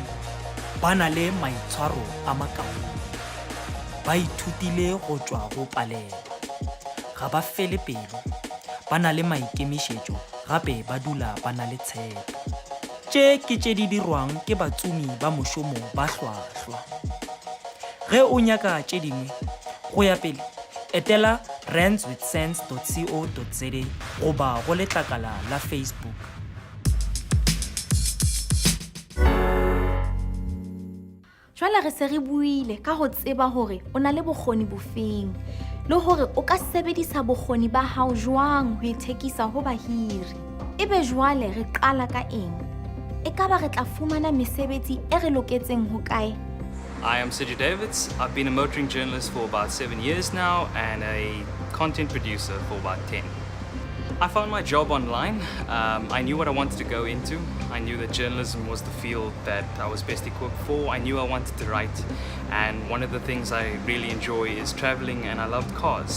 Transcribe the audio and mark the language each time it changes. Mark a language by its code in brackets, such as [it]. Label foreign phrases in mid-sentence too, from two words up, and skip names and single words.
[nso] Ba na le maitshwaro a makaone, ba ithutile go tšwa go palelwa, ga ba fele pelo, ba na le maikemišetšo, gape ba dula ba na le tshepo. Tše ke tše di dirwang ke batsumi ba mošomo ba hlwahlwa. Ge o nyaka tše dingwe, go ya pele etela randswithsense.co.za goba go letlakala la Facebook. [st] Jwale re se re buile ka go tseba hore o na le bokgoni bofeng le hore o ka sebedisa bokgoni ba hao jwang ho ithekisa ho bahiri. Ebe jwale re qala ka eng? Ekaba re tla fumana mesebetsi e re loketseng ho kae? [en] I am Sesotho. I've been a motoring journalist for about 7 years now and a content producer for about 10. I found my job online. I knew what I wanted to go into. I knew that journalism was the field that I was best equipped for. I knew I wanted to write, and one of the things I really enjoy is traveling, and I loved cars.